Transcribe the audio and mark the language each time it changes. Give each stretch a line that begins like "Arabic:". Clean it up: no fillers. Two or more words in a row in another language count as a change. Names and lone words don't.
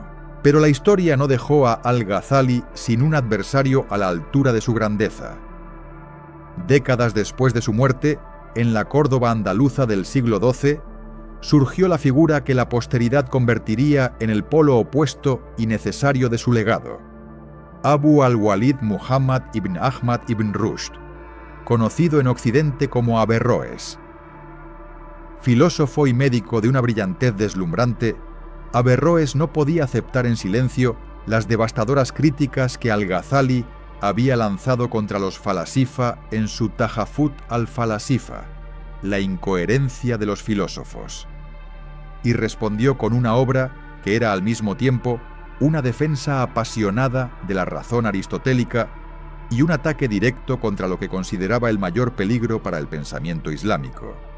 Spanish: Pero la historia no dejó a Al-Ghazali sin un adversario a la altura de su grandeza. Décadas después de su muerte, en la Córdoba andaluza del siglo XII, surgió la figura que la posteridad convertiría en el polo opuesto y necesario de su legado: Abu al-Walid Muhammad ibn Ahmad ibn Rushd, conocido en Occidente como Averroes. Filósofo y médico de una brillantez deslumbrante, Averroes no podía aceptar en silencio las devastadoras críticas que Al-Ghazali había lanzado contra los falasifa en su Tahafut al-Falasifa, la incoherencia de los filósofos, y respondió con una obra que era al mismo tiempo una defensa apasionada de la razón aristotélica y un ataque directo contra lo que consideraba el mayor peligro para el pensamiento islámico: